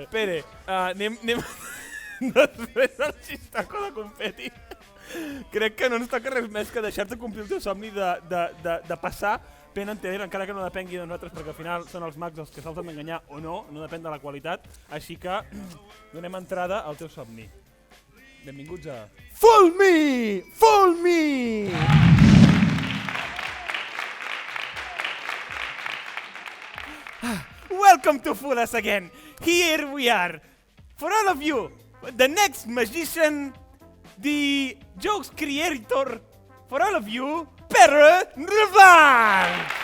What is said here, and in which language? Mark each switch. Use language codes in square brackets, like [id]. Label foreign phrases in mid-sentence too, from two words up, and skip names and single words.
[ca] Pere, anem després del xistaco de confeti. Crec que no ens toca res més que deixar-te complir el teu somni de passar Penn & Teller, encara que no depengui de nosaltres, perquè al final són els mags els que se'ls han d'enganyar o no depèn de la qualitat, així que donem entrada al teu somni. Benvinguts a... [en] Fool me! Fool me! Welcome to Fool Us Again. Here we are. For all of you, the next magician, the jokes creator, for all of you, Pere Revan!